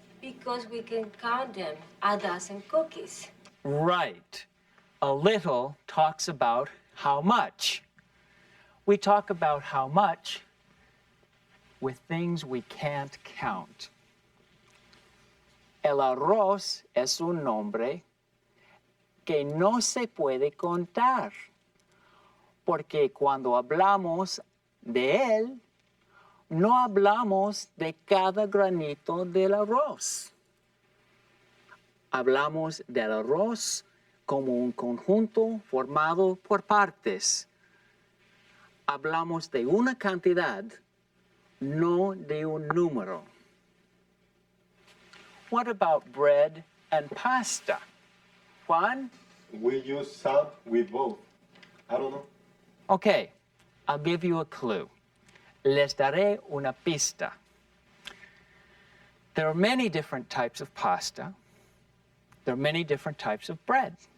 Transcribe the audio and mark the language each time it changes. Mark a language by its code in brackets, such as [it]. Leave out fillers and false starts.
[en] Because we can count them, a dozen cookies. Right. A little talks about how much. We talk about how much with things we can't count. [es] El arroz es un nombre que no se puede contar, porque cuando hablamos de él, no hablamos de cada granito del arroz. Hablamos del arroz como un conjunto formado por partes. Hablamos de una cantidad, no de un número. [en] What about bread and pasta? Juan? We use salt with both. I don't know. Okay, I'll give you a clue. [es] Les daré una pista. [en] There are many different types of pasta. There are many different types of bread.